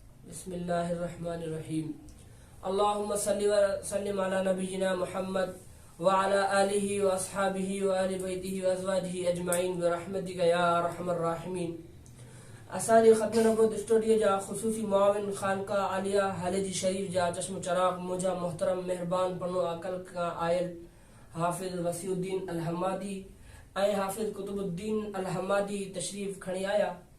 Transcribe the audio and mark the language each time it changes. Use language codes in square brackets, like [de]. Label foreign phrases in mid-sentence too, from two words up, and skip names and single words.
[ar] بسم الله الرحمن الرحيم. اللهم صل وسلم على نبينا محمد وعلى آله وأصحابه وآل بيته وأزواجه أجمعين برحمتك يا أرحم الراحمين. [sd] اسان جي ختم نبوت اسٽوڊيو جا خصوصي معاون خانقاهه عاليه هالي شريف جا چشم چراغ منهنجا محترم مهربان پنو آڪل کان آيل حافظ وسيع الدين الحمادي ۽ حافظ قطب الدين الحمادي تشريف کڻي آيا.